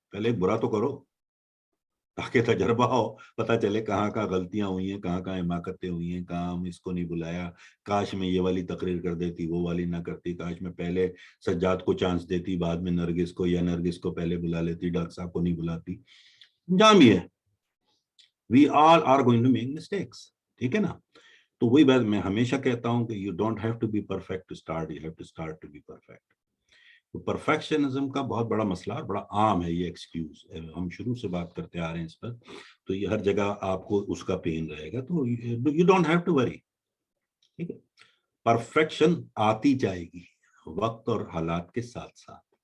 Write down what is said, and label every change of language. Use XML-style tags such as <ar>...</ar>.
<ur>پہلے ایک برا تو کرو تاکہ تجربہ ہو، پتہ چلے کہاں کہاں غلطیاں ہوئی ہیں، کہاں کہاں حماقتیں ہوئی ہیں، کہاں ہم اس کو نہیں بلایا، کاش میں یہ والی تقریر کر دیتی وہ والی نہ کرتی، کاش میں پہلے سجاد کو چانس دیتی بعد میں نرگس کو، یا نرگس کو پہلے بلا لیتی ڈاکٹر صاحب کو نہیں بلاتی. جام بھی ہے.</ur> <en>We all are going to make mistakes.</en> <ur>ٹھیک ہے نا. تو وہی بات میں ہمیشہ کہتا ہوں کہ</ur> <en>you don't have to be perfect</en> <ur>to start, you have to start to be perfect. تو پرفیکشنزم کا بہت بڑا مسئلہ اور بڑا عام ہے یہ ایکسکیوز. ہم شروع سے بات کرتے آ رہے ہیں اس پر، تو یہ ہر جگہ آپ کو اس کا پین رہے گا. تو</ur> <en>you don't have to worry.</en> <ur>ٹھیک ہے. परफेक्शन आती जाएगी वक्त और हालात के साथ साथ।</ur>